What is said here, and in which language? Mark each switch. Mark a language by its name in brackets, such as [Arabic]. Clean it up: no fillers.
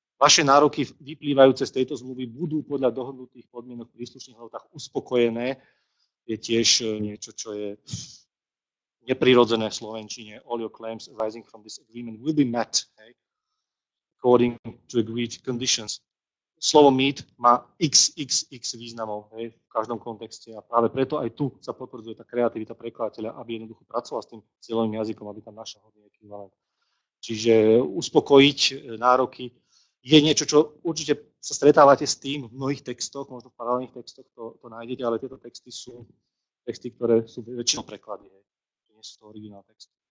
[Slovak] Vaše nároky vyplývajúce z tejto zmluvy budú podľa dohodnutých podmienok v príslušných lehotách uspokojené. Je tiež niečo, čo je neprirodzené v slovenčine. [English] All your claims arising from this agreement will be met, according to agreed conditions. [Slovak] Slovo meet má XXX významov, v každom kontexte a práve preto aj tu sa potvrdzuje tá kreativita prekladateľa, aby jednoducho pracoval s tým cieľovým jazykom, aby tam našiel hodný ekvivalent. Čiže uspokojiť nároky je niečo, čo určite sa stretávate s tým v mnohých textoch, možno v paralelných textoch to nájdete, ale tieto texty sú texty, ktoré sú väčšinou preklady, nie sú to originál text.